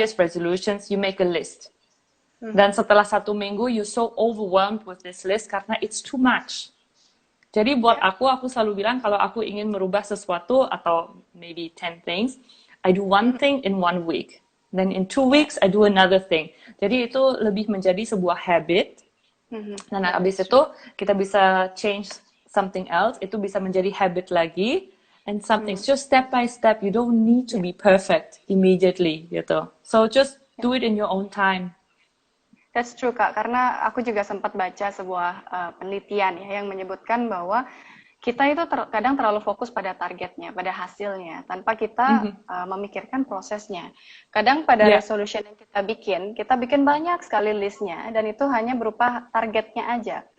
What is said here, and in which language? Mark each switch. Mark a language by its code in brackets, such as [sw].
[en] Year's resolutions, you make a list. [id] Dan setelah 1 minggu, [en] you so overwhelmed with this list [id] karena [en] it's too much. [id] Jadi buat aku selalu bilang kalau aku ingin merubah sesuatu atau [en] maybe 10 things, I do one thing in 1 week. Then in 2 weeks, I do another thing. [id] Jadi itu lebih menjadi sebuah habit. Dan abis itu kita bisa [en] change something else, [id] itu bisa menjadi habit lagi. [en] And something just step by step. You don't need to be perfect immediately gitu. So just do it in your own time. That's true [id] Kak, karena aku juga sempat baca sebuah penelitian ya yang menyebutkan bahwa kita itu kadang terlalu fokus pada targetnya, pada hasilnya, tanpa kita memikirkan prosesnya. Kadang pada resolution yang kita bikin banyak sekali listnya, dan itu hanya berupa targetnya aja.